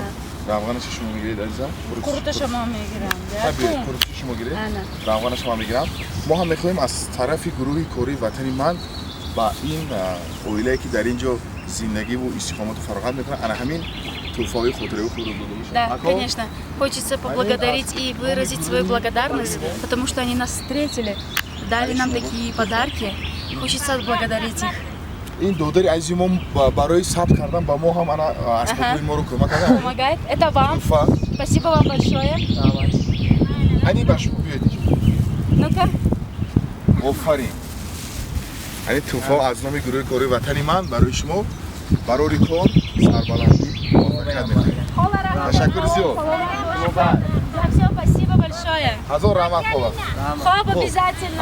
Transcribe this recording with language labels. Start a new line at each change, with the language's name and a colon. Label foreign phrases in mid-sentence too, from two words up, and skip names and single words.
Tajik: равғанашро шумо мегиред азизам? Крутошама мегирам. табиӣ қурутро шумо гиред. Ана. равғанашро ман мегирам. мо ҳам мехоҳем аз тарафи гурӯҳи кори ватани ман ба ин оилае ки дар ин ҷо зиндагиву истиқомату фароғат мекунад ана ҳамин тӯҳфаҳои хотираи худро дода бошад.
Russian: Да, конечно. Хочется поблагодарить и выразить свою благодарность, потому что они нас встретили, дали нам такие подарки. Хочется отблагодарить их.
Tajik: ин додари азизи мо барои сабт кардан ба мо ҳам ана асбобҳои моро кӯмак кардан.
Russian: Помогает. Это вам.
Tajik: Тӯҳфа.
Russian: Спасибо вам большое.
Tajik: ани ба шумо биёед.
Russian: Ну-ка.
Tajik: офарин. ани тӯҳфа аз номи гурӯҳи кори ватани ман барои шумо барори кор сарбаландӣ муваффақият мехоҳем. Ташаккури зиёд.
Russian: За все, спасибо большое.
Tajik: ҳазор раҳмат хола.
Russian: Хоп, обязательно.